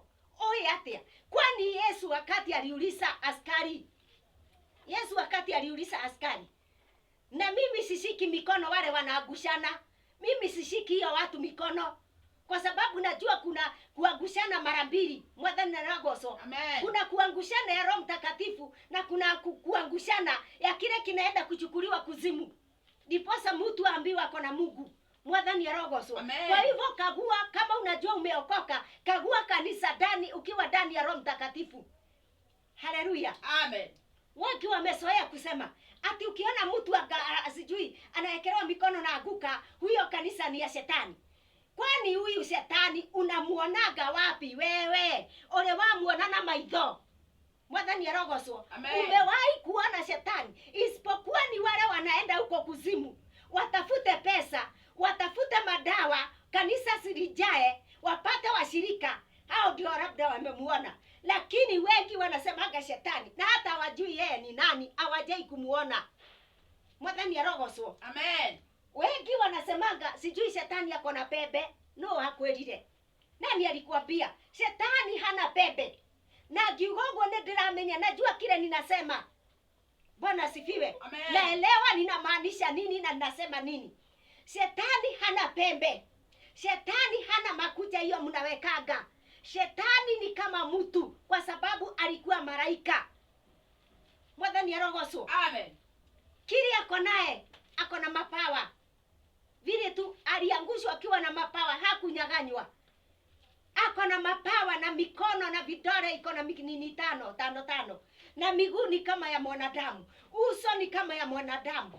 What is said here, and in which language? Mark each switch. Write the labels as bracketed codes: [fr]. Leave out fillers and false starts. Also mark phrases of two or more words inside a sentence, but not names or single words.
[ki] Oye atia. [sw] Kwani Yesu wakati aliuliza askari, na mimi sishiki mikono wale wanagushana, mimi sishiki hiyo watu mikono, kwa sababu najua kuna kuagushana mara mbili. [ki] Mwathani arogocwo. [sw] Kuna kuangushana ya Roho Mtakatifu na kuna kuangushana ya kile kinaenda kuchukuliwa kuzimu. Ndiposa mtu aambiwa ako na Mungu. [ki] Mwathani arogocwo. [sw] Kwa hivyo kagua, kama unajua umeokoka, kagua kanisa ndani, ukiwa ndani ya Roho Mtakatifu. Haleluya. Amen. Wengi wamezoea kusema ati ukiona mtu sijui anaekelewa mikono na aguka, huyo kanisa ni ya shetani. Kwani huyu shetani unamuonaga wapi wewe? Ole wamuona na [ki] maitho. Mwathani arogocwo. [sw] Umewahi kuona shetani? Isipokuwa ni wale wanaenda huko kuzimu, watafute pesa, watafute madawa, kanisa silijae, wapate washirika. Hao ndio labda wamemuona. Lakini wengi wanasemaga shetani na hata hawajui yeye ni nani, hawajai kumuona. [ki] Mwathani arogocwo. Amen. [sw] Wengi wanasemaga sijui shetani yako na pembe. No, hakwelile. Nani alikuambia? Shetani hana pembe. [ki] Na giugogo ndiramenya, [sw] najua kile ninasema. Bwana asifiwe. Naelewa ninamaanisha nini na ninasema nini. Shetani hana pembe. Shetani hana makucha hiyo mnawekaga. Shetani ni kama mtu, kwa sababu alikuwa malaika. [ki] Mwathani arogocwo. Amen. [sw] Kile ako naye, ako na mapawa. Vile tu aliangushwa akiwa na mapawa, hakunyaganywa. Ako na mapawa na mikono na vidole iko na nini tano. Na miguu ni kama ya mwanadamu. Uso ni kama ya mwanadamu.